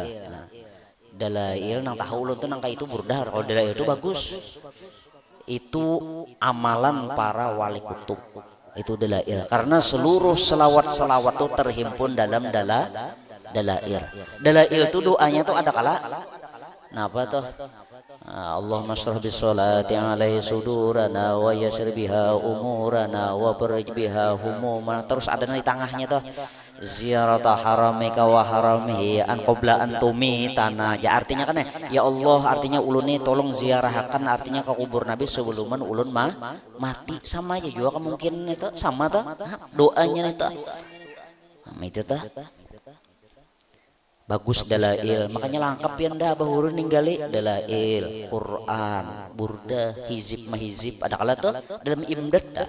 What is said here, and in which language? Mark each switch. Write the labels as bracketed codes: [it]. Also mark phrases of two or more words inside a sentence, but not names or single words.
[bjn] Dalail nang tahu ulun tuh nangka itu burdar. Kalau dalail itu bagus. Itu amalan para wali kutub. Itu dalail. Karena seluruh selawat-selawat itu terhimpun dalam dalail. Dalail itu doanya tuh ada kala. Napa tuh? [ar] اللهم اشرح بالصلاة عليه صدورنا ويسر بها أمورنا وفرج بها همومنا. [bjn] Terus ada di tengahnya tuh [ar] زيارة حرمك وحرمه من قبل أن تميتنا. [bjn] Ya artinya kan ya Allah, artinya ulun nih tolong ziarahkan, artinya ke kubur Nabi sebelum ulun mati. Sama aja juga kemungkinan itu sama tuh doanya itu. Itu tuh bagus dalail, makanya lengkap ya nda bahurun ninggali dalail, Quran, burda, hizib mahizib, ada kala tuh dalam imdad dah.